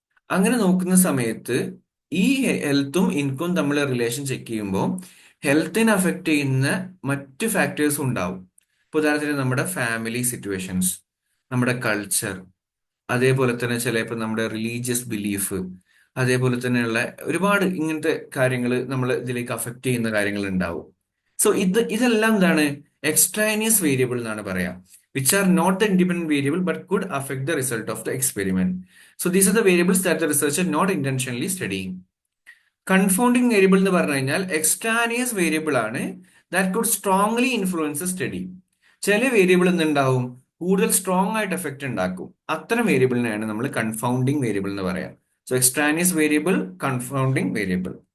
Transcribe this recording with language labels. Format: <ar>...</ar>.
<ml>അങ്ങനെ നോക്കുന്ന സമയത്ത് ഈ ഹെൽത്തും ഇൻകവും തമ്മിലുള്ള റിലേഷൻ ചെക്ക് ചെയ്യുമ്പോൾ ഹെൽത്തിനെ അഫക്റ്റ് ചെയ്യുന്ന മറ്റു ഫാക്ടേഴ്സും ഉണ്ടാവും. ഇപ്പൊ ഉദാഹരണത്തിന് നമ്മുടെ ഫാമിലി സിറ്റുവേഷൻസ്, നമ്മുടെ കൾച്ചർ, അതേപോലെ തന്നെ ചിലപ്പോൾ നമ്മുടെ റിലീജിയസ് ബിലീഫ്, അതേപോലെ തന്നെയുള്ള ഒരുപാട് ഇങ്ങനത്തെ കാര്യങ്ങൾ നമ്മൾ ഇതിലേക്ക് അഫക്റ്റ് ചെയ്യുന്ന കാര്യങ്ങൾ ഉണ്ടാവും. സോ ഇതെല്ലാം എന്താണ്, എക്സ്ട്രാനിയസ് വേരിയബിൾ എന്നാണ് പറയാം,</ml> <en>which are not the independent variable but could affect the result of the experiment. So these are the variables that the researcher not intentionally studying. Confounding variable</en> <ml>എന്ന് പറഞ്ഞു കഴിഞ്ഞാൽ</ml> <en>extraneous variable</en> <ml>ആണ്,</ml> <en>That could strongly influence study.</en> <ml>ചില variable എന്തുണ്ടാവും, കൂടുതൽ strong ആയിട്ട് effect ഉണ്ടാക്കും. അത്തരം വേരിയബിളിനെയാണ് നമ്മൾ കൺഫൗണ്ടിങ് വേരിയബിൾ എന്ന് പറയാം. So extraneous variable, confounding variable.</ml>